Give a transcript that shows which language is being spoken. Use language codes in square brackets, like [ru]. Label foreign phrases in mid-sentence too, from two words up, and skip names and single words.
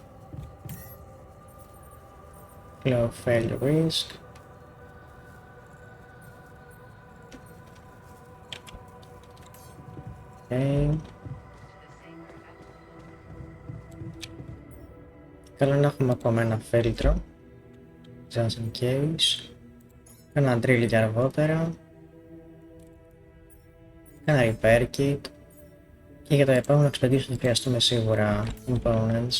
[en] Low fail risk. Okay. [el] Καλό να έχουμε ακόμα ένα φίλτρο. [en] Just in case. [el] Ένα drill για αργότερα. Ένα [en] repair kit. [el] Και για το επόμενο expedition θα χρειαστούμε σίγουρα components.